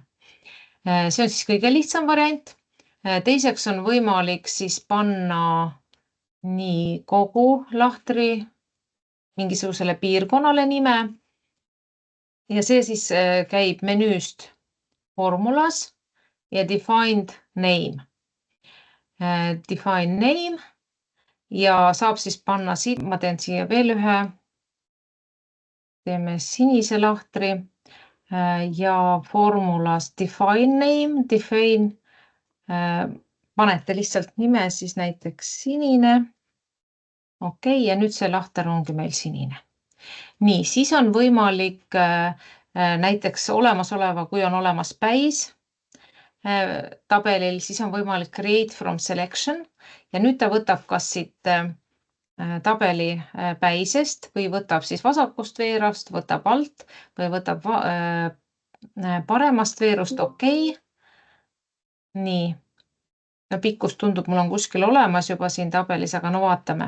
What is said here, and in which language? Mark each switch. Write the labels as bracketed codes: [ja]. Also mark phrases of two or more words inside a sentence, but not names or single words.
[et] See on siis kõige lihtsam variant. Teiseks on võimalik siis panna nii kogu lahtri mingisugusele piirkonnale nime. Ja see siis käib menüüst formulas ja [en] defined name. Define name [et] ja saab siis panna siit, ma teen siia veel ühe. Teeme sinise lahtri ja [en] formulas define name, define. [et] Panete lihtsalt nime siis näiteks sinine. Okei, ja nüüd see lahter ongi meil sinine. Nii, siis on võimalik näiteks olemasoleva, kui on olemas päis tabelil, siis on võimalik [en] create from selection [et] ja nüüd ta võtab kas siit tabeli päisest või võtab siis vasakust veerast, võtab alt või võtab paremast veerust, okei. Nii, pikkus tundub, mul on kuskil olemas juba siin tabelis, aga no vaatame.